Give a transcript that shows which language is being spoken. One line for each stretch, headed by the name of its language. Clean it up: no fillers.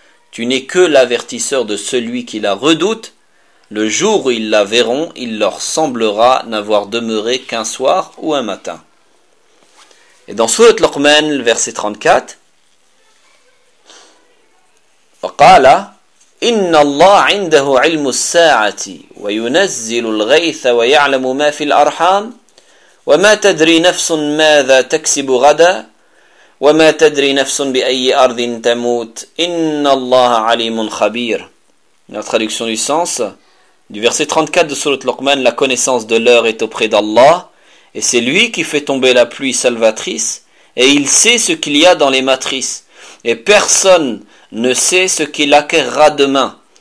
French: Tu n'es que l'avertisseur de celui qui la redoute. Le jour où ils la verront, il leur semblera n'avoir demeuré qu'un soir ou un matin. Et dans Sourate Luqman, verset 34, Qala
Arabic: إن الله عنده علم الساعة وينزل الغيث ويعلم ما في الأرحام وما تدري نفس ماذا تكسب غدا وما تدري نفس بأي أرض تموت إن الله عليم خبير.
French: La traduction du sens du verset 34 de sourate Luqman, la connaissance de l'heure est auprès d'Allah et c'est lui qui fait tomber la pluie salvatrice et il sait ce qu'il y a dans les matrices. Et personne ne sait ce qu'il acquerra demain.